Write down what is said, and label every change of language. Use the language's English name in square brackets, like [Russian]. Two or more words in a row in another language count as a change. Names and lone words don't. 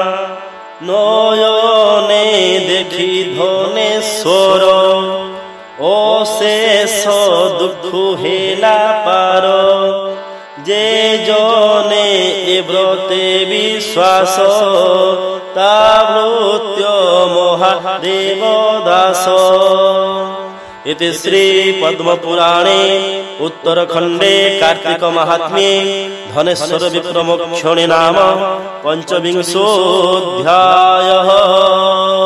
[Bangla] নয়নে দেখি ধনেশ্বর অশেষ দুঃখ হেলা পার যে জনে এ ব্রতে বিশ্বাস তা ভৃত্য মহাদেব দাস [Sanskrit] इति श्री पद्म पुराणे उत्तरखंडे कार्तिक महात्म्ये धनेश्वर विक्रमोक्षणे नाम पंचविंशोऽध्यायः।